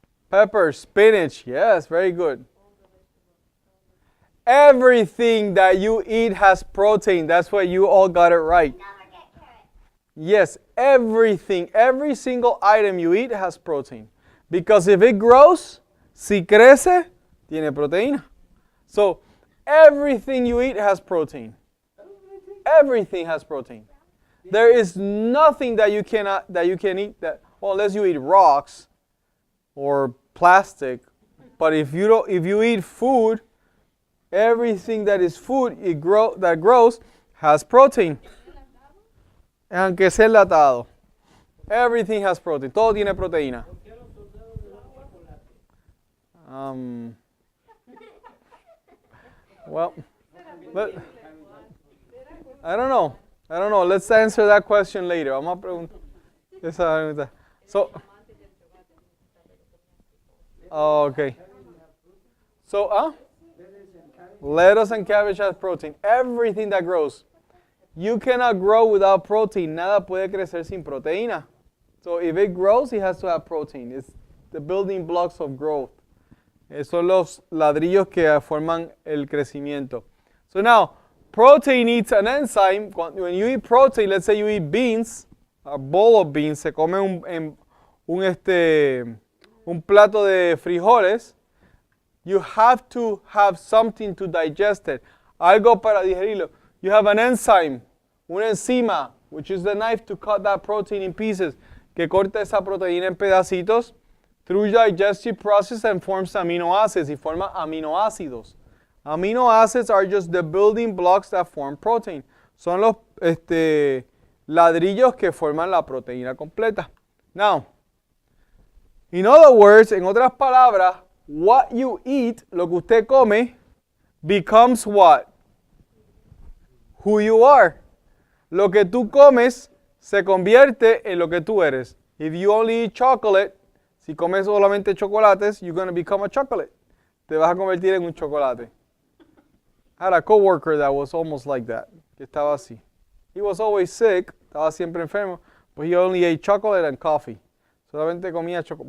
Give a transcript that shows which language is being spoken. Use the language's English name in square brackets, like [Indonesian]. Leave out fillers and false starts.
[English] Peppers, spinach. Yes, very good. Everything that you eat has protein. That's why you all got it right. Yes, everything, every single item you eat has protein. Because if it grows, [Spanish] si crece, tiene proteína. [English] So, everything you eat has protein. Everything has protein. There is nothing that you can eat unless you eat rocks or plastic. But if you eat food, everything that is food that grows has protein. [Spanish] Aunque sea enlatado. [English] Everything has protein. [Spanish] Todo tiene proteína. [English] Well, I don't know. Let's answer that question later. [Spanish] Vamos a preguntar. [English] So, okay. So, Lettuce and cabbage has protein. Everything that grows. You cannot grow without protein. [Spanish] Nada puede crecer sin proteína. [English] So if it grows, it has to have protein. It's the building blocks of growth. [Spanish] Son los ladrillos que forman el crecimiento. [English] So now, protein eats an enzyme. When you eat protein, let's say you eat beans, a bowl of beans, [Spanish] se come un plato de frijoles, [English] you have to have something to digest it. [Spanish] Algo para digerirlo. [English] You have an enzyme, [Spanish] una enzima, [English] which is the knife to cut that protein in pieces, [Spanish] que corta esa proteína en pedacitos [English] through digestive process and forms amino acids, [Spanish] y forma aminoácidos. [English] Amino acids are just the building blocks that form protein. [Spanish] Son los ladrillos que forman la proteína completa. [English] Now, in other words, [Spanish] en otras palabras, [English] what you eat, [Spanish] lo que usted come, [English] becomes what? Who you are. [Spanish] Lo que tú comes se convierte en lo que tú eres. [English] If you only eat chocolate, [Spanish] si comes solamente chocolates, [English] you're going to become a chocolate. [Spanish] Te vas a convertir en un chocolate. [English] I had a coworker that was almost like that, [Spanish] que estaba así. [English] He was always sick, [Spanish] estaba siempre enfermo, [English] but he only ate chocolate and coffee. [Spanish] Solamente comía chocolate.